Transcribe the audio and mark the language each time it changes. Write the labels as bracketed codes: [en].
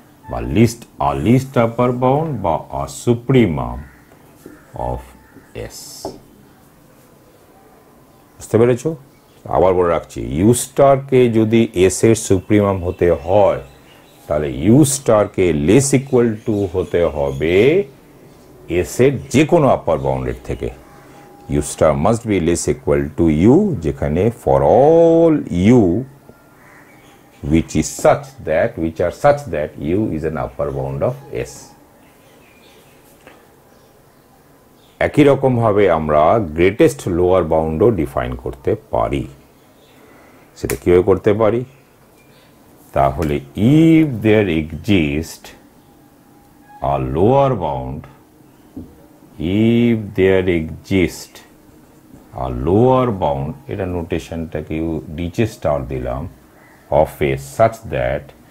[en] বা least upper bound বা a supremum of s। [bn] বুঝতে পেরেছো? আবার বলে রাখছি, ইউ স্টারকে যদি এস এর সুপ্রিমাম হতে হয় তাহলে ইউ স্টারকে লেস ইকুয়াল টু হতে হবে এস এর যে কোনো আপার বাউন্ডের থেকে। [en] U star must be less equal to u, যেখানে for all u which are such that u is an upper bound of s। [bn] একই রকম ভাবে আমরা গ্রেটেস্ট লোয়ার বাউন্ডও ডিফাইন করতে পারি। সেটা কিভাবে করতে পারি? [en] তাহলে if there exists a lower bound, if there exists a lower bound, [bn] এটা নোটেশনটাকে নিচে স্টার দিলাম, [en] of a such that